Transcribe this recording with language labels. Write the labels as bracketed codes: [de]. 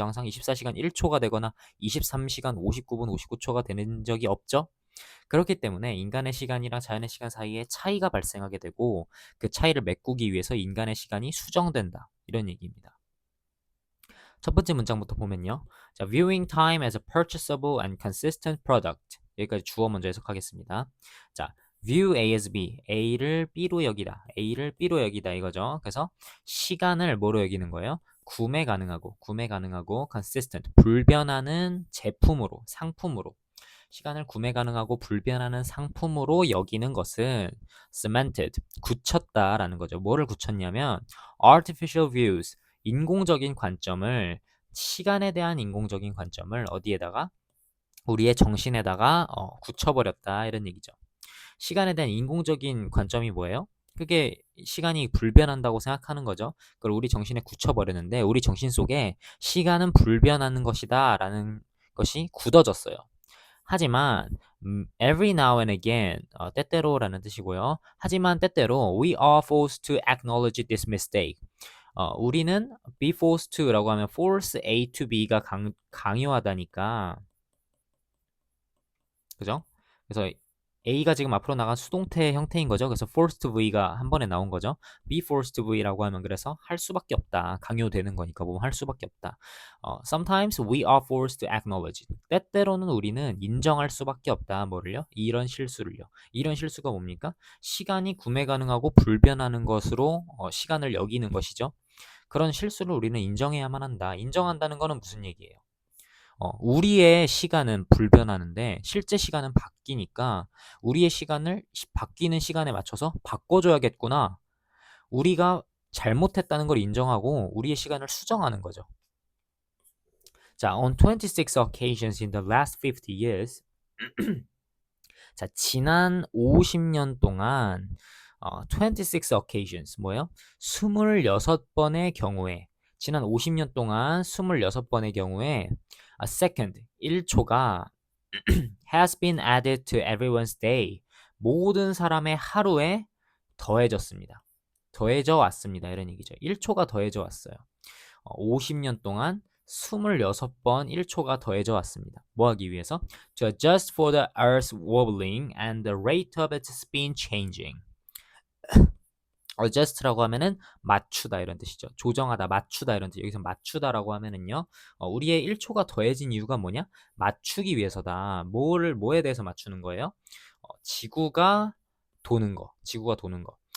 [ko] 항상 24시간 1초가 되거나 23시간 59분 59초가 되는 적이 없죠. 그렇기 때문에 인간의 시간이랑 자연의 시간 사이에 차이가 발생하게 되고 그 차이를 메꾸기 위해서 인간의 시간이 수정된다. 이런 얘기입니다. 첫 번째 문장부터 보면요. [en] 자, viewing time as a purchasable and consistent product. [ko] 여기까지 주어 먼저 해석하겠습니다. 자, view A as B. A를 B로 여기다. A를 B로 여기다 이거죠. 그래서 시간을 뭐로 여기는 거예요? 구매 가능하고 consistent, 불변하는 제품으로, 상품으로 시간을 구매 가능하고 불변하는 상품으로 여기는 것은 cemented, 굳혔다라는 거죠. 뭐를 굳혔냐면 artificial views, 인공적인 관점을 시간에 대한 인공적인 관점을 어디에다가 우리의 정신에다가 굳혀버렸다 이런 얘기죠. 시간에 대한 인공적인 관점이 뭐예요? 그게 시간이 불변한다고 생각하는 거죠. 그걸 우리 정신에 굳혀버렸는데 우리 정신 속에 시간은 불변하는 것이다 라는 것이 굳어졌어요. 하지만 [en] every now and again [ko] 때때로라는 뜻이고요. 하지만 때때로 [en] we are forced to acknowledge this mistake. [ko] 우리는 be forced to라고 하면 force A to B가 강요하다니까 그죠? 그래서 A가 지금 앞으로 나간 수동태 형태인 거죠. 그래서 forced V가 한 번에 나온 거죠. be forced V라고 하면 그래서 할 수밖에 없다. 강요되는 거니까 보면 할 수밖에 없다. [en] Sometimes we are forced to acknowledge. [ko] 때때로는 우리는 인정할 수밖에 없다. 뭐를요? 이런 실수를요. 이런 실수가 뭡니까? 시간이 구매 가능하고 불변하는 것으로 시간을 여기는 것이죠. 그런 실수를 우리는 인정해야만 한다. 인정한다는 거는 무슨 얘기예요? 우리의 시간은 불변하는데 실제 시간은 바뀌니까 우리의 시간을 바뀌는 시간에 맞춰서 바꿔줘야겠구나. 우리가 잘못했다는 걸 인정하고 우리의 시간을 수정하는 거죠. [en] 자, on 26 occasions in the last 50 years. [ko] 자, 지난 50년 동안 26 occasions 뭐예요? 26번의 경우에 지난 50년 동안 26번의 경우에 a second 1초가 [en] has been added to everyone's day. [ko] 모든 사람의 하루에 더해졌습니다. 더해져 왔습니다. 이런 얘기죠. 1초가 더해져 왔어요. 50년 동안 26번 1초가 더해져 왔습니다. 뭐 하기 위해서? [en] To adjust for the Earth's wobbling and the rate of its spin changing. [ko] adjust라고 하면은 맞추다 이런 뜻이죠. 조정하다, 맞추다 이런 뜻. 여기서 맞추다라고 하면은요. 우리의 1초가 더해진 이유가 뭐냐? 맞추기 위해서다. 뭐에 대해서 맞추는 거예요? 지구가 도는 거. 지구가 도는 거.